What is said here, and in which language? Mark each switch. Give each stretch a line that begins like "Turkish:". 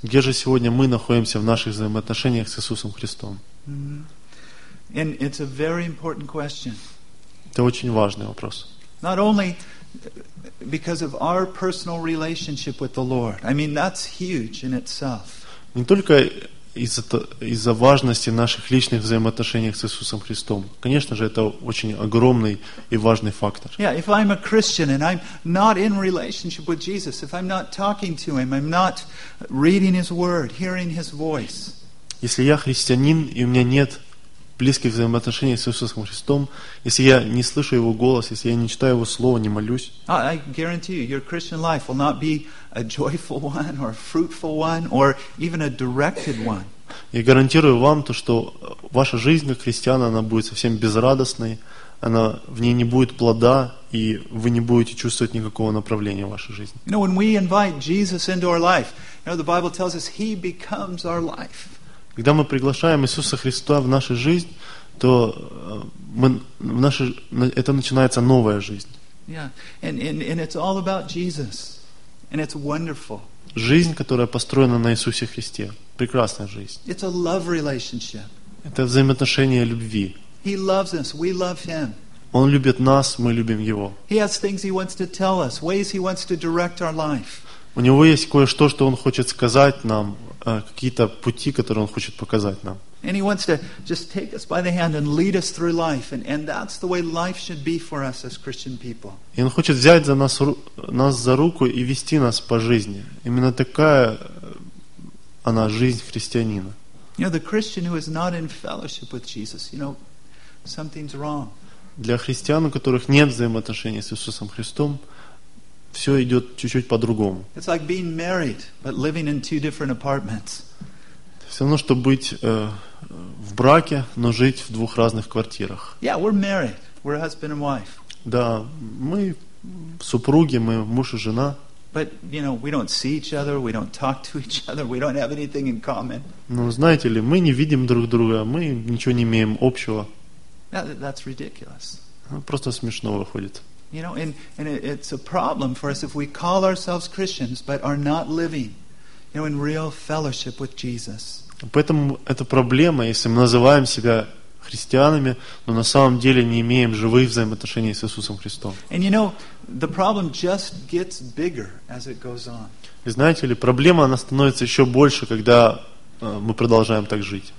Russian: Где же сегодня мы находимся в наших взаимоотношениях с Иисусом Христом?
English: Mm-hmm. And it's a very important question.
Russian: Это очень важный вопрос.
English: Not only because of our personal relationship with the Lord. I mean, that's huge in itself.
Russian: Не только из-за важности наших личных взаимоотношений с Иисусом Христом. Конечно же, это очень огромный и важный фактор.
English: Yeah, if I'm a Christian and I'm not in relationship with Jesus, if I'm not talking to Him, I'm not reading His Word, hearing His voice.
Russian: Если я христианин и у меня нет близких взаимоотношений с Иисусом Христом, если я не слышу Его голос, если я не читаю Его Слово, не молюсь,
English: I guarantee you, your Christian life will not be a joyful one, or a fruitful one, or even a directed one.
Russian: Я гарантирую вам то, что ваша жизнь как христиана, она будет совсем безрадостной, в ней не будет плода, и вы не будете чувствовать никакого направления в вашей жизни.
English: You know, when we invite Jesus into our life, you know, the Bible tells us He becomes our life.
Russian: Когда мы приглашаем Иисуса Христа в нашу жизнь, то это начинается новая жизнь.
English: Yeah. And it's all about Jesus. And it's wonderful.
Russian: Жизнь, которая построена на Иисусе Христе. Прекрасная жизнь.
English: It's a love relationship.
Russian: Это взаимоотношение любви.
English: He loves us, we love Him.
Russian: Он любит нас, мы любим Его.
English: He has things He wants to tell us, ways He wants to direct our life.
Russian: У Него есть кое-что, что Он хочет сказать нам, какие-то пути, которые Он хочет показать нам.
English: And He wants to just take us by the hand and lead us through life, and that's the way life should be for us as Christian people.
Russian: И Он хочет взять за нас за руку и вести нас по жизни. Именно такая она жизнь христианина.
English: You know, the Christian who is not in fellowship with Jesus, you know, something's wrong.
Russian: Для христиан, у которых нет взаимоотношений с Иисусом Христом, все идет чуть-чуть по-другому.
English: It's like being married, but living in two different apartments.
Russian: Все равно, что быть в браке, но жить в двух разных квартирах.
English: Yeah, we're married. We're husband and wife.
Russian: Да, мы супруги, мы муж и жена.
English: But, you know, we don't see each other, we don't talk to each other, we don't have anything in common.
Russian: Но знаете ли, мы не видим друг друга, мы ничего не имеем общего.
English: That's ridiculous.
Russian: Просто смешно выходит.
English: You know, and it's a problem for us if we call ourselves Christians but are not living, you know, in real fellowship with Jesus.
Russian: Поэтому это проблема, если мы называем себя христианами, но на самом деле не имеем живых взаимоотношений с Иисусом Христом.
English: And you know, the problem just gets bigger as it goes on.
Russian: И знаете ли, проблема она становится еще больше, когда мы продолжаем так жить.